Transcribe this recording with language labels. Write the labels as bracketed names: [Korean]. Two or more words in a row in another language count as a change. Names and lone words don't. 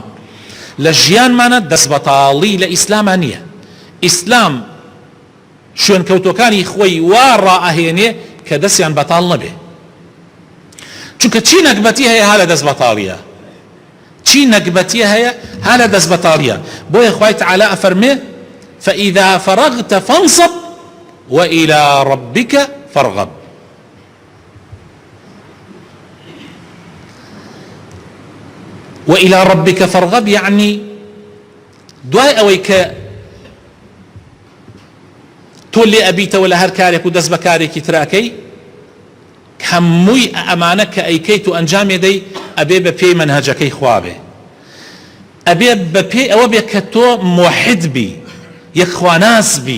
[Central Kurdish] لە ژیانمانە دەست بەتاڵی لە ئیسلامە نییە. ئیسلام شوێنکەوتەکانی خۆی وا ڕائەهێنێ کە دەستیان بەتاڵ نەبێ، چونکە چی نەکبەتی هەیە ها لە دەست بەتاڵیە، چی نەکبەتی هەیە ها لە دەست بەتاڵیە. بۆیە خوای تەعالا ئەفەرمێ [Arabic] فإذا فرغت فانصب وإلى ربك فارغب. وإلى ربك فارغب يعني [Central Kurdish] دوای ئەوەی کە تۆ لێ ئەبیتەوە لە هەر کارێک و دەست بە کارێکی تراکەی، هەمووی ئەمانە کە ئەیکەیت و ئەنجامێ دەی ئەبێ بە پێی منهەجەکەی خوا بێ، ئەبێ بە پێی ئەوە بێ کە تۆ موحد بی، یەکخواناس بی.